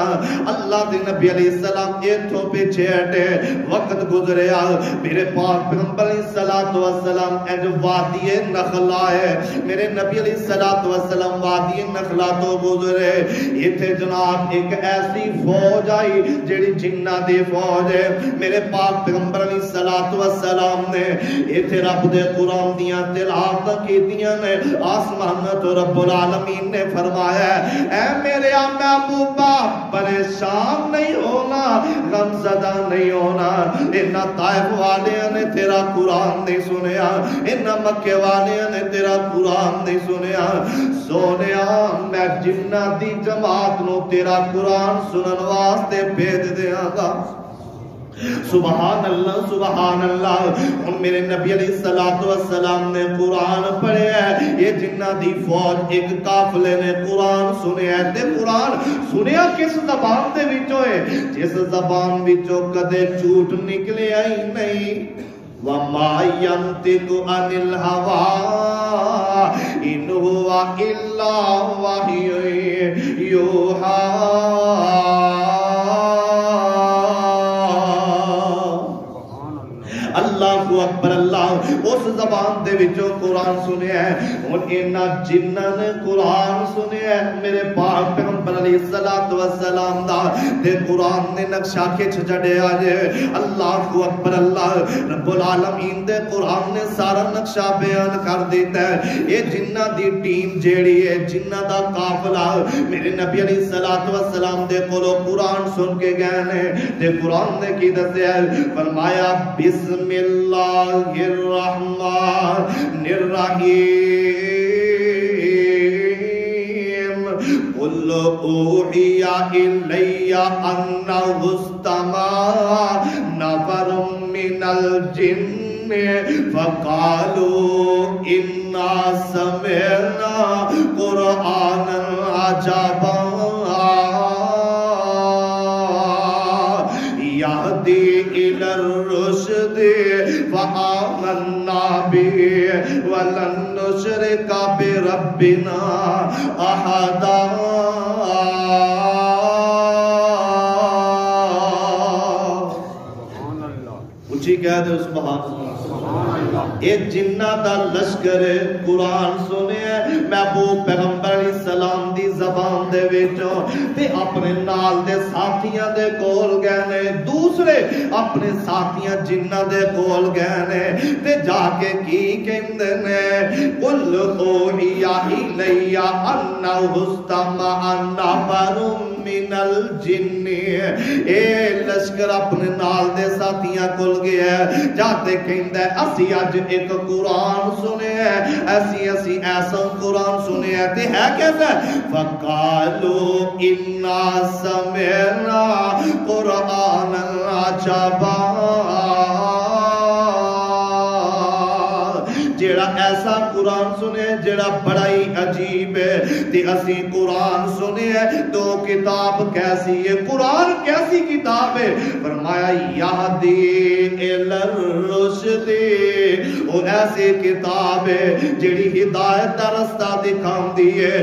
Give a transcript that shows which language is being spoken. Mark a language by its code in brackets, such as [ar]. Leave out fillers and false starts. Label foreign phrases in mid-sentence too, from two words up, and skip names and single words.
[pa] اللہ دے نبی علیہ السلام ایتھوں پیچھے ہٹے, وقت گزریا, میرے پاک پیغمبر علیہ السلام اج وادی نخلا ہے, میرے نبی علیہ السلام وادی نخلا تو گزرے. ایتھے جناب ایک ایسی فوج آئی جڑی جنہ دی فوج ہے. میرے پاک پیغمبر علیہ السلام نے ایتھے رب دے قرآن دیاں تلاوت کیتیاں نے. آسمان تو رب العالمین نے فرمایا اے میرے محبوبہ پریشان نہیں ہونا, غمزدہ نہیں ہونا. انہاں طائف والیاں نے تیرا قرآن نہیں سنیا, انہاں مکے والیاں نے تیرا قرآن نہیں سنیا. سونیا میں جنہ دی جماعت نو تیرا قرآن سنن واسطے بھیج دیاں گا. [ar] سبحان اللہ سبحان اللہ. [pa] ان میرے نبی علیہ السلام نے قرآن پڑھے ہے. یہ جنہ دی فوج ایک قافلے نے قرآن سنے ہے. تے قرآن سنیا کس زبان دے وچوں ہے, جس زبان وچوں کدے جھوٹ نکلیا ہی نہیں. [ar] وَمَا يَنْتِقُ عَنِ الْهَوَىٰ إِنْ هُوَ إِلَّا وَحْيٌ يُوحَىٰ. اللہ اکبر اللہ. [pa] اس زبان دے وچوں قرآن سنیا ہے. اور انہاں جنہاں نے قرآن سنیا ہے میرے پاک پیغمبر علیہ السلام دا, تے قرآن نے نقشہ کھچ چڑھیا جے. [ar] اللہ اکبر اللہ. [pa] رب العالمین دے قرآن نے سارا نقشہ بیان کر دیتا ہے. یہ جنہ دی ٹیم جیڑی ہے, جنہ دا قافلہ میرے نبی علیہ السلام دے کولوں قرآن سن کے گئے نے. تے قرآن نے کی دسیا, فرمایا [ar] بسم اللہ الرحمن الرحیم. قل اوحی الی انہ استمع نفر من الجن فقالوا انا سمعنا قرآنا عجبا یہدی الی الرشد فآمنا به ولن نشرک بربنا احدا. [pa] اچھی کہہ دے [ar] سبحان اللہ. [pa] اے جنہ دا لشکر قرآن سنے محبوب پیغمبر علیہ السلام دی زبان دے وچوں, تے اپنے نال دے ساتھیاں دے کول گئے نے. دوسرے اپنے ساتھیاں جنہ دے کول گئے نے, تے جا کے کی کہندے نے [ar] قل اوحی الی انہ استمع نفر من الجن. [pa] اے لشکر اپنے نال دے ساتھیاں کول گیا جاتے کہندا ہے اسی اج ایک قرآن سنے ہیں, ایسی ایسا قرآن سنے ہیں. تے ہے کیسا [ar] فقالوا انا سمعنا قرآنا عجبا. [pa] جیڑا ایسا قرآن سنے جیڑا بڑا ہی عجیب ہے. تے اسی قرآن سنے ہے تو کتاب کیسی ہے, قرآن کیسی کتاب ہے. فرمایا [ar] یہدی الی الرشد, [pa] وہ ایسی کتاب ہے جیڑی ہدایت دا رستہ دکھاندی ہے.